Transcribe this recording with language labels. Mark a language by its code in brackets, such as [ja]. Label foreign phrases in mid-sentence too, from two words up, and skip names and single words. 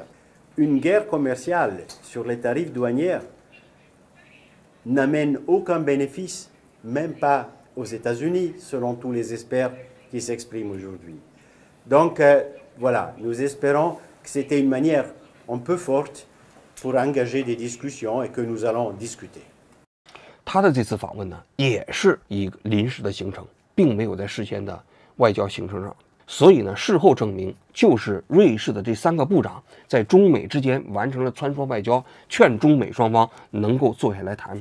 [fr] Une guerre commerciale sur les tarifs douaniers n'amène aucun bénéfice, même pas aux États-Unis, selon tous les experts qui s'expriment aujourd'hui. Donc voilà, nous espérons que c'était une manière un peu forte pour engager des discussions et que nous allons discuter. [zh] 他的这次访问呢，也是一个临时的行程，并没有在事先的外交行程上。所以呢，事后证明，就是瑞士的这3个部长在中美之间完成了穿梭外交，劝中美双方能够坐下来谈。